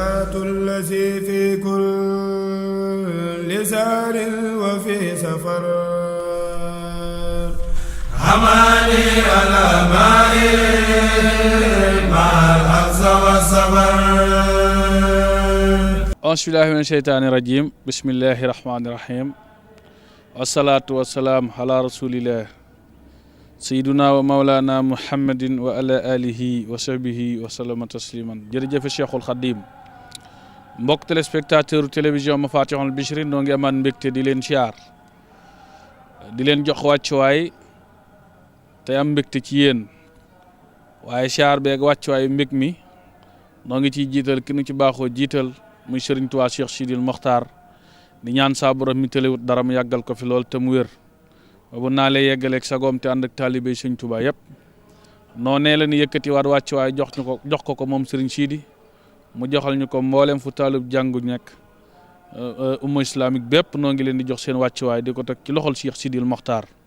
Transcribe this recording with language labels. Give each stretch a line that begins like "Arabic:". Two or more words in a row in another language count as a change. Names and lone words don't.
Arabic: وجهت الذي في كل سار وفي سفر حماني على ماء مع الحفظ والصبر. أعوذ بالله من الشيطان الرجيم. بسم الله الرحمن الرحيم. والصلاة والسلام على رسول الله سيدنا ومولانا محمد وعلى آله وصحبه وسلم تسليما.
Wolof: jërëjëf Cheikhul Khadim. mbokk
French: téléspectateur télévision
Wolof: Mafatihul Bichri noo ngi amaan mbégte di leen siyaar di leen jox wàccuwaay te am mbégte ci yéen waaye siyaar beeg wàccuwaay mbég mi noo ngi ciy jiital ki nu ci baaxoo jiital muy Serigne Touba Cheikh Sidil Mokhtar di ñaan saa borom mi tëlewut dara mu yàggal ko fi lool te mu wér bu naa lay yeggaleeg sagoom te ànd ak taalibe Serigne Touba yëpp noonee la ñu yëkkati waat wàccuwaay jox ko moom Serigne Sidi mu joxal ñu ko mboolem fu taalib jàngu nekk umma islamique bépp noo ngi leen di jox seen wàccuwaay di ko teg ci loxol Cheikh Sidil Mokhtar